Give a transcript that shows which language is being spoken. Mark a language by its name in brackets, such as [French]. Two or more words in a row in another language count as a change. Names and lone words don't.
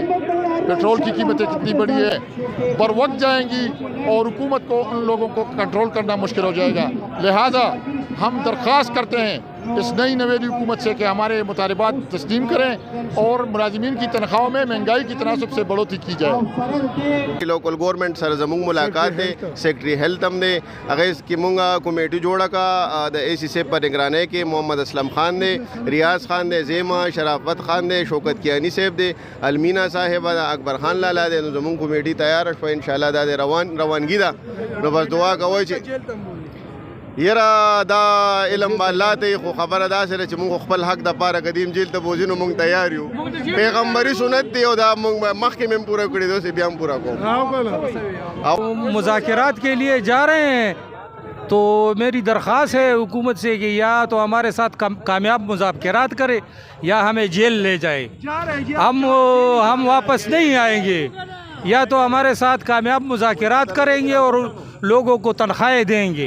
[Urdu] پیٹرول کی قیمتیں کتنی بڑی ہے بر وقت جائیں گی اور حکومت کو ان لوگوں کو کنٹرول کرنا مشکل ہو جائے گا. لہٰذا ہم درخواست کرتے ہیں اس نئی نویلی حکومت سے کہ ہمارے مطالبات تسلیم کریں اور ملازمین کی تنخواہوں میں مہنگائی کی تناسب سے بڑھوتری کی جائے. [English] local government [Pashto] سره زمونږ ملاقات دی [English] secretary health [Pashto] هم دی هغې کې مونږ کمیټي جوړه کړه د AC صاحب په نگرانۍ کې محمد اسلم خان دی ریاض خان دی زیمه شرافت خان دی شوکت کیانی صاحب دی المینا صاحبه د اکبر خان لالا دی نو زمونږ کمیټي تیاره شوه انشاءالله دا د روانګي ده نو بس دعا کوئ چې یره دا علم به الله ته خو خبره داسې ده چې مونږ خپل حق دپاره قدیم جیل ته بوځي نو مونږ تیار یو پیغمبري سنت دی او دا مونږ مخکې مې هم پوره کړي دي اوس یې بیا هم پوره کوو. [Urdu] مذاکرات کے لیے جا رہے ہیں تو میری درخواست ہے حکومت سے کہ یا تو ہمارے ساتھ کامیاب مذاکرات کرے یا ہمیں جیل لے جائے. ہم واپس نہیں آئیں گے یا تو ہمارے ساتھ کامیاب مذاکرات کریں گے اور لوگوں کو تنخواہیں دیں گے.